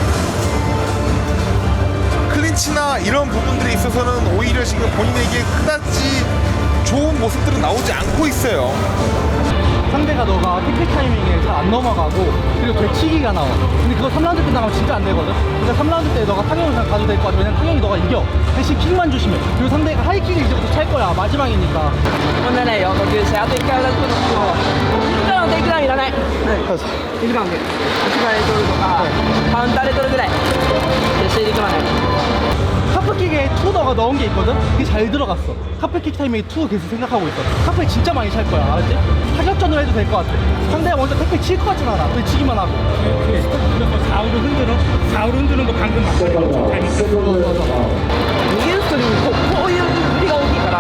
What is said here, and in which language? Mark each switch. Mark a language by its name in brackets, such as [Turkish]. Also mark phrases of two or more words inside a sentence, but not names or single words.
[Korean] 클린치나 이런 부분들에 있어서는 오히려 지금 본인에게 그다지 좋은 모습들은 나오지 않고 있어요. 상대가 너가 태클 타이밍에 잘 안 넘어가고 그리고 되치기가 나와. 근데 그거 3라운드 때 나가면 진짜 안 되거든. 그러니까 3라운드 때 너가 타격을 잘 가도 될 것 같아. 왜냐면 타격이 너가 이겨. 대신 킥만 조심해. 그리고 상대가 하이킥을 이제부터 찰 거야. 마지막이니까. [Japanese] 問題ないよ、呼吸して、あと1回同じことするの。1回のテイクダウンいらない。1時間で。1回で取るとか、カウンターで取るぐらい。決して力まない。 [Korean] 카프킥에 투 너가 넣은 게 있거든? 그게 잘 들어갔어. 카프킥 타이밍에 투 계속 생각하고 있어. 카프킥 진짜 많이 찰 거야. 알았지? 타격전으로 해도 될 것 같아. 상대가 먼저 태클 칠 것 같진 않아. 외치기만 하고. 좌우로 흔드는 거 방금 맞아요. [Japanese] 逃げる人にもこういう振りが起